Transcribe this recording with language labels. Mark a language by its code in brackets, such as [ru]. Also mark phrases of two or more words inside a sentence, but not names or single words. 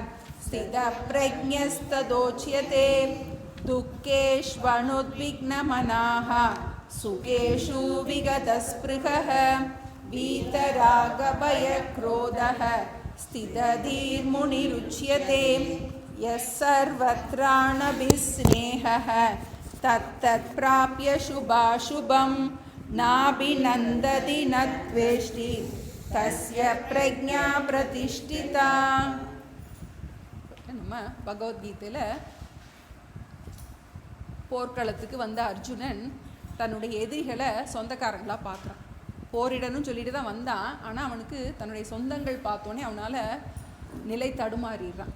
[sa] स्थितप्रज्ञस्तदोच्यते दुःखेष्वनुद्विग्नमनाः सुखेषु विगतस्पृहः वीतरागभयक्रोधः स्थितधीर्मुनिरुच्यते यः सर्वत्राणभिस्नेहः तत्तत्प्राप्य शुभाशुभं नाभिनन्दति न द्वेष्टि तस्य प्रज्ञा प्रतिष्ठिता। [ta] நம்ம பகவத்கீதையில போர்க்களத்துக்கு வந்த அர்ஜுனன் தன்னுடைய எதிரிகளை சொந்தக்காரங்களாக பார்க்குறான். போரிடணும்னு சொல்லிட்டு தான் வந்தான். ஆனால் அவனுக்கு தன்னுடைய சொந்தங்கள் பார்த்தோன்னே அவனால் நிலை தடுமாறிடுறான்.